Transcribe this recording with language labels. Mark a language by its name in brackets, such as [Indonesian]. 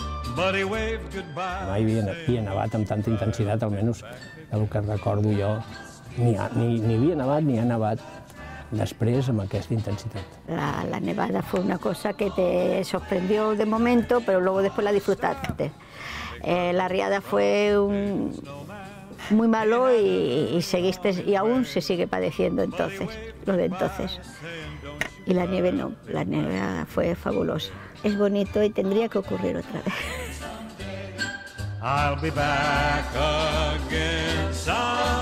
[Catalan] Mai havia nevat amb tanta intensitat, almenys del que recordo jo. Ni havia nevat ni ha nevat després amb aquesta intensitat. [Spanish] La nevada fue una cosa que te sorprendió de momento, pero luego después la disfrutaste. La riada fue muy malo y seguiste, y aún se sigue padeciendo entonces, lo de entonces. Y la nieve no, la nieve fue fabulosa. Es bonito y tendría que ocurrir otra vez. I'll be back again someday.